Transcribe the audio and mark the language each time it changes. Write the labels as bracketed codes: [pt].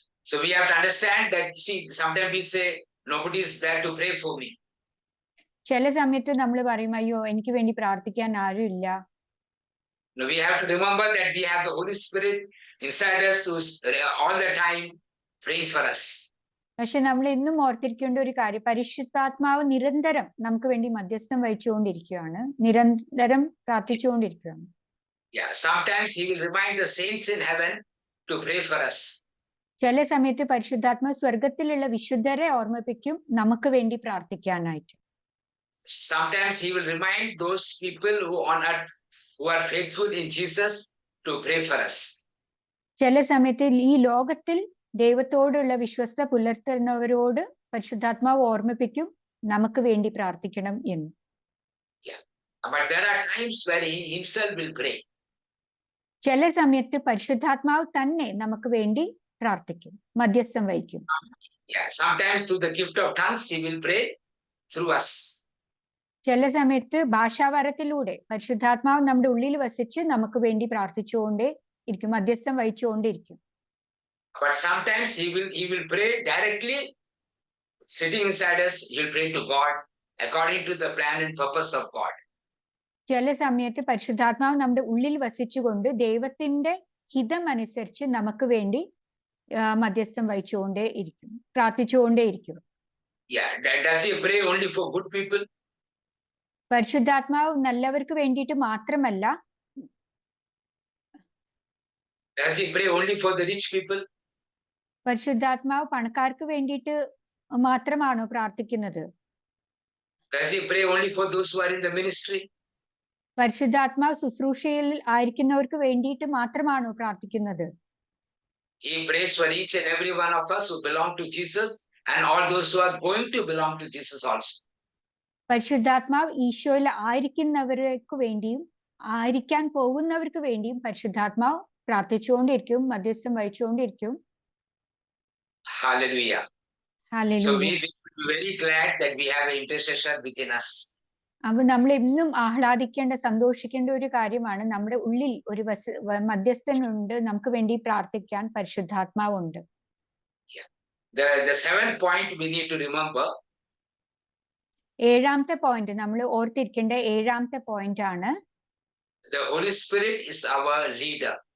[en] So we have to understand that, see, sometimes we say nobody is there to pray for me. [ml] ചില സമയത്ത് നമ്മൾ പറയും, അയ്യോ എനിക്ക് വേണ്ടി പ്രാർത്ഥിക്കാൻ ആരും ഇല്ല. [en] No, we have to remember that we have the Holy Spirit inside us who's all the time praying for us. [ml] പക്ഷെ നമ്മൾ എന്നും ഓർത്തിരിക്കേണ്ട ഒരു കാര്യം, പരിശുദ്ധാത്മാവ് നിരന്തരം നമുക്ക് വേണ്ടി മധ്യസ്ഥം വഹിച്ചുകൊണ്ടിരിക്കുകയാണ്, നിരന്തരം പ്രാർത്ഥിച്ചുകൊണ്ടിരിക്കുകയാണ്. [en] Yeah, sometimes he will remind the saints in heaven to pray for us. [ml] ചില സമയത്ത് പരിശുദ്ധാത്മാവ് സ്വർഗത്തിലുള്ള വിശുദ്ധരെ ഓർമ്മിപ്പിക്കും നമുക്ക് വേണ്ടി പ്രാർത്ഥിക്കാനായിട്ട്. [en] Sometimes he will remind those people who on earth who are faithful in Jesus to pray for us. [ml] ചില സമയത്ത് ഈ ലോകത്തിൽ ദൈവത്തോടുള്ള വിശ്വസ്ത പുലർത്തുന്നവരോട് പരിശുദ്ധാത്മാവ് ഓർമ്മിപ്പിക്കും നമുക്ക് വേണ്ടി പ്രാർത്ഥിക്കണം എന്ന്. [en] But there are times where he himself will pray. [ml] ചില സമയത്ത് പരിശുദ്ധാത്മാവ് തന്നെ നമുക്ക് വേണ്ടി പ്രാർത്ഥിക്കും, മധ്യസ്ഥം വഹിക്കും. [en] Yeah, sometimes through the gift of tongues he will pray through us. [ml] ചില സമയത്ത് ഭാഷാവരത്തിലൂടെ പരിശുദ്ധാത്മാവ് നമ്മുടെ ഉള്ളിൽ വസിച്ച് നമുക്ക് വേണ്ടി പ്രാർത്ഥിച്ചുകൊണ്ടേ ഇരിക്കും, മധ്യസ്ഥം വഹിച്ചുകൊണ്ടിരിക്കും. [en] But sometimes he will pray directly, sitting inside us. He will pray to God according to the plan and purpose of God. [ml] ചില സമയത്ത് പരിശുദ്ധാത്മാവ് നമ്മുടെ ഉള്ളിൽ വസിച്ചുകൊണ്ട് ദൈവത്തിന്റെ ഹിതം അനുസരിച്ച് നമുക്ക് വേണ്ടി മധ്യസ്ഥം വഹിച്ചുകൊണ്ടേ ഇരിക്കും, പ്രാർത്ഥിച്ചുകൊണ്ടേ ഇരിക്കും. [en] Yeah, does he pray only for good people? [ml] പരിശുദ്ധാത്മാവ് നല്ലവർക്ക് വേണ്ടിയിട്ട് മാത്രമല്ല. [en] Does he pray only for the rich people? [ml] പരിശുദ്ധാത്മാവ് പണക്കാർക്ക് വേണ്ടിയിട്ട് മാത്രമാണോ പ്രാർത്ഥിക്കുന്നത്? [en] Does he pray only for those who are in the ministry? [ml] പരിശുദ്ധാത്മാവ് ശുശ്രൂഷയിൽ ആയിരിക്കുന്നവർക്ക് വേണ്ടിയിട്ട് മാത്രമാണോ പ്രാർത്ഥിക്കുന്നത്? [en] He prays for each and every one of us who belong to Jesus and all those who are going to belong to Jesus also. [ml] പരിശുദ്ധാത്മാവ് ഈശോയിൽ ആയിരിക്കുന്നവർക്ക് വേണ്ടിയും ആയിരിക്കാൻ പോകുന്നവർക്ക് വേണ്ടിയും പരിശുദ്ധാത്മാവ് പ്രാർത്ഥിച്ചുകൊണ്ടിരിക്കും, മധ്യസ്ഥം വഹിച്ചുകൊണ്ടിരിക്കും. Hallelujah. Hallelujah. [en] So we should be very glad that we have an intercessor within us. [ml] അപ്പൊ നമ്മൾ എന്നും ആഹ്ലാദിക്കേണ്ട, സന്തോഷിക്കേണ്ട ഒരു കാര്യമാണ്, നമ്മുടെ ഉള്ളിൽ ഒരു മധ്യസ്ഥനുണ്ട്, നമുക്ക് വേണ്ടി പ്രാർത്ഥിക്കാൻ പരിശുദ്ധാത്മാവുണ്ട്. [en] The seventh point we need to remember. [ml] ഏഴാമത്തെ പോയിന്റ് നമ്മൾ ഓർത്തിരിക്കേണ്ട ഏഴാമത്തെ പോയിന്റ് ആണ്, [en] the Holy Spirit is our leader.